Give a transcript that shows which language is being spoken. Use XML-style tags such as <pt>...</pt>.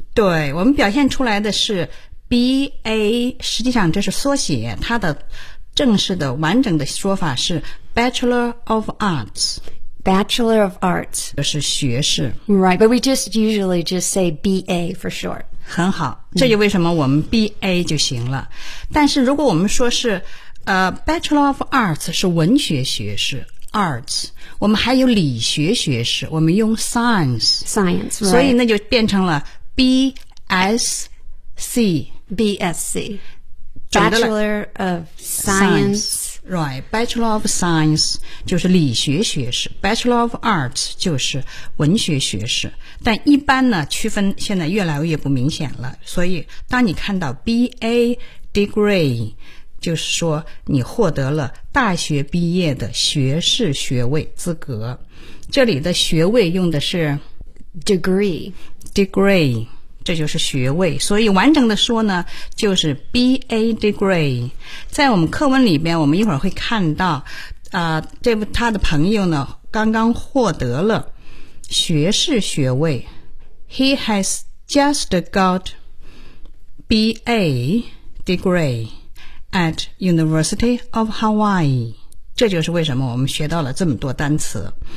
<zh>对，我们表现出来的是 BA， 实际上这是缩写，它的正式的完整的说法是</zh> <en>Bachelor of Arts。 Bachelor of Arts</en> <zh>就是学士。</zh> <en>Right, but we just usually just say BA for short。</en> <zh>很好，这就为什么我们 BA 就行了。但是如果我们说是</zh> <en>Bachelor of Arts</en> <zh>是文学学士 Arts， 我们还有理学学士，我们用 Science、</zh> <en>right.</en> <zh>所以那就变成了 BSC</zh> <en>Bachelor of Science Right, Bachelor of Science</en> <zh>就是理学学士，</zh> <en>Bachelor of Arts</en> <zh>就是文学学士。但一般呢，区分现在越来越不明显了，所以当你看到 BA Degree 就是说你获得了大学毕业的学士学位资格。这里的学位用的是</zh> <en>Degree</en> <zh>这就是学位，所以完整的说呢就是 BA Degree。在我们课文里边，我们一会儿会看到他的朋友呢刚刚获得了学士学位。</zh> <en>He has just got BA degree at University of Hawaii。</en> <zh>这就是为什么我们学到了这么多单词。</zh>